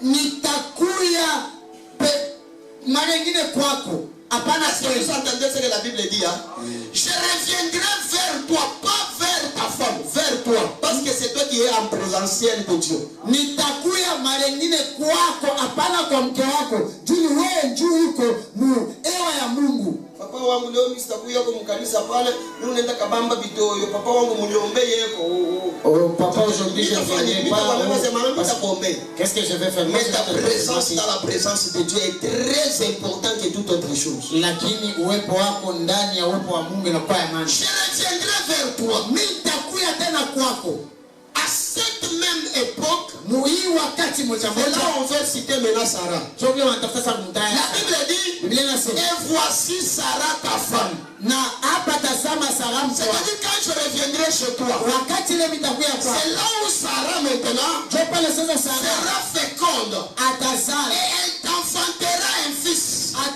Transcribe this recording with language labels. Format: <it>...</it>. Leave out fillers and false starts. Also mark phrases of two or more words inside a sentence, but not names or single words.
<fr>Est-ce que vous entendez ce que la Bible dit? Je reviendrai vers toi, pas vers ta femme, vers toi. Parce que c'est toi qui es en présentiel de Dieu.</fr> <sw>Papa wangu leo mimi sitakuja kwa mkanisa pale, mimi naenda kabamba bitoyo, papa wangu mniombe yeko.</sw> <fr>Oh papa, aujourd'hui je viendrai pas. Qu'est-ce que je vais faire? Mais ta présence dans la présence de Dieu est très important que toute autre chose.</fr> <sw>Lakini uwepo wako ndani ya uwepo wa Mungu inakuwa ya maana.</sw> <fr>Je reviendrai vers toi.</fr> <sw>Mimi nitakuja tena kwako.</sw> <fr>À cette même époque,</fr> <sw>wakati moja</sw> <fr>c'est là on veut citer maintenant Sarah. La Bible dit, et voici Sarah ta femme. C'est-à-dire quand je reviendrai chez toi, c'est là où Sarah maintenant sera féconde et elle t'enfantera un fils.</fr>